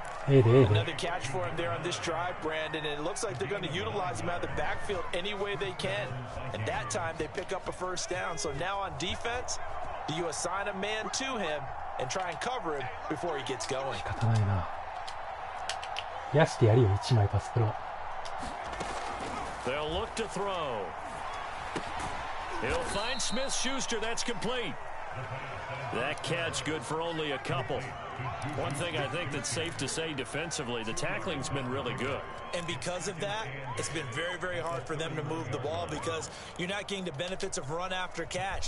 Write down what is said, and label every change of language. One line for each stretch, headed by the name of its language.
English: Another catch for him there on this drive, Brandon, and it looks like they're going to utilize him out of the backfield any way they can. And that time they pick up a first down. So now on defense, do you assign a man to him and try and cover him before he gets going?
Japanese: 仕方ないな。やしてやるよ、1枚パスプロ。
English: They'll look to throw. He'll find Smith-Schuster. That's complete. That catch good for only a couple. One thing I think that's safe to say defensively, the tackling's been really good. And because of that, it's been very, very hard for them to move the ball because you're not getting the benefits of run after catch.